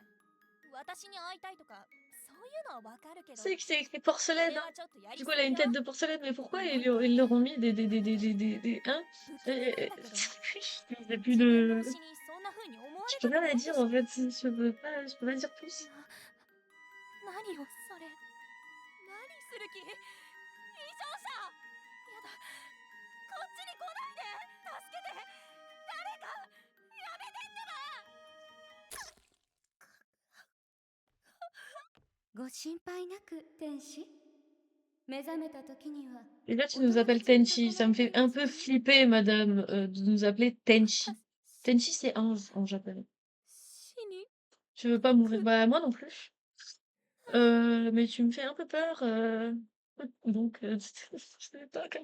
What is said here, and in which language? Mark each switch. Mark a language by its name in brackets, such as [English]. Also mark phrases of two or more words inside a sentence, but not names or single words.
[Japanese] 私に会いたいとかそういうのはわかるけど、 [French] C'est que c'est écrit [Japanese] こ [French] porcelaine. [Japanese] れ [French] Hein. [Japanese] はちょっとやり [French] Du [Japanese] す [French] coup, elle a [Japanese] ぎ [French] une [Japanese] よ。 [French] tête de porcelaine, mais pourquoi [Japanese] なん [French] ils leur ont mis [Japanese] 不 [French] des. Hein? [Japanese] 気味なんだけど、 [French] Je n'ai plus [Japanese] 自分の [French] de. [Japanese] 推しにそんな風に思わ [French] Je [Japanese] れ [French] peux [Japanese] たく [French] rien [Japanese] な [French] à [Japanese] いでし [French] dire [Japanese] ょ。 [French] en fait. Je peux pas dire plus. [Japanese] 何よそれ。何する気？異常者。やだ、こっちに来ないで。助けて、誰か。やめてってば。ご心配なく、天使。目覚めた時には [French] Et là, tu nous appelles Tenchi. Ça me fait un peu flipper, madame, de nous appeler Tenchi. Tenchi, c'est ange en japonais. [Japanese] 死に [French] Je veux pas mourir. Bah, moi non plus. Mais tu me fais un peu peur. Donc, je sais pas comme.